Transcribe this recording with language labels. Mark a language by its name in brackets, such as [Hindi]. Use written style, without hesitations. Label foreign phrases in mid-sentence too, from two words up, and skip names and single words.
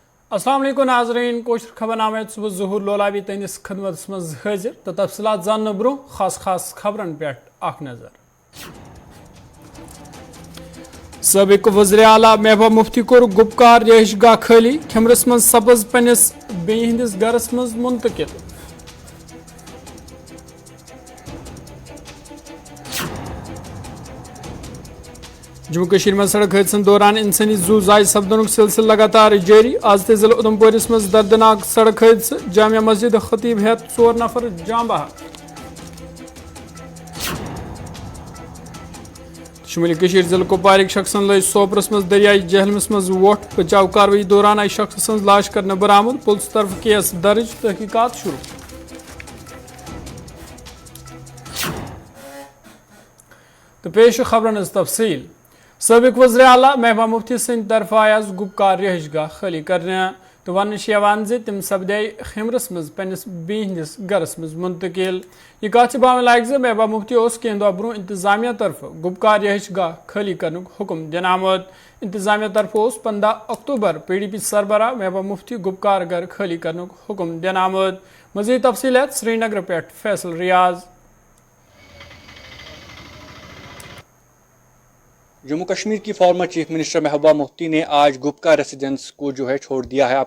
[Kashmiri] अस्सलाम वालेकुम नाज़रीन कोशर खबरनामे सुबह ज़हूर लोलाबी तंदिस खदमत मज हाजिर तो तफसीलात जानने ब्रो खास खबरन पे अख नजर। साबिक वज़ीर आला महबूबा मुफ्ती कोर गुपकार रिहाइशगाह खाली खिमरस मज सब्ज पन्निस बेई हंदिस गरस मज मुंतकिल। जम्मू कश्मीर में सड़क हादसन दौरान इंसानी जू जाय सपदन सिलसिल लगातार जारी। आज ते जिला उधमपुरस मज दर्दनाक सड़क हादसा जामिया मस्जिद खतीब हेत 4 नफर जाँ बहक। शुमाली कश्मीर जिला कुपवार शख्सन लज सोपरस मज दरियाई जहलमस मज वोट। बचाव कार्रवाई दौरान आई शख्स सज लाश करने बरामद। पुलिस तरफ केस दर्ज तहकीकात शुरू। तो पेश खबरन तफसील। साबिक वज़ीर आला महबूबा मुफ्ती सद तरफ आय आज गुपकार रिहाइशगाह खाली करने तो वन तिम सपदे खिमरस मज पन्निस बेई हंदिस गरस मज मुंतकिल। यह कत बावन लायक ज महबूबा मुफ्ती कह दह ब्रो इंतजामिया तरफ गुपकार रिहाइशगाह खाली करने हुक्म दिन आमद। इंतजामिया तरफ 15 अक्टूबर PDP सरबराह महबूबा मुफ्ती गुपकार घर खाली करने हुक्म दिन आमद। मज़ीद तफसीलात श्रीनगर पे फैसल रियाज। [Urdu] जम्मू कश्मीर की [English] former chief minister [Urdu] महबूबा मुफ्ती ने आज गुपकार रेसिडेंस को जो है छोड़ दिया है।